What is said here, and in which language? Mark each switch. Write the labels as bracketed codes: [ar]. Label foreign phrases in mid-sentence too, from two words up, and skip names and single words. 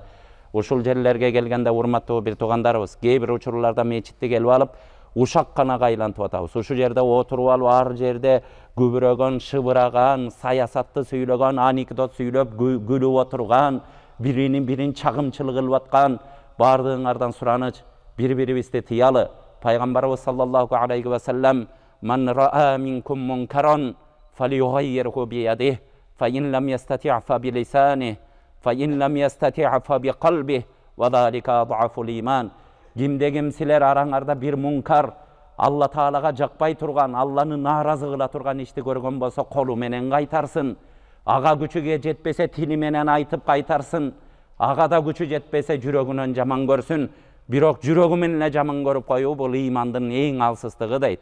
[ky] Ушул жерлерге келгенде урматтуу бир туугандарыбыз, кээ бир учурларда мечитти келип алып, ушакканага айлантып атабыз. Ушул жерде отуруп алып, ар жерде күбүрөгөн, шыбыраган, саясатты сүйлөгөн, анекдот сүйлөп, күлүп отурган, бирин чагымчылык кылып аткан, бардыгыңардан сураныч, бири-бирибизди тыялы. [ar] Пайгамбарыбыз صلى الله عليه وسلم من رأى منكم منكرا فليغيره بيده فإن لم يستطع فبلسانه فإن لم يستطع فبقلبه وذلك أضعف الإيمان." [ky] Кимде-ким силер араңарда бир мункар, Алла Таалага жакпай турган, Алланы нааразы кыла турган ишти көргөн болсо колу менен кайтарсын. Ага күчүгө жетпесе тили менен айтып кайтарсын. Ага да күчү жетпесе жүрөгүнөн жаман көрсүн. Бирок жүрөгү менен жаман көрүп коюу бул имандын эң алсыздыгы дейт.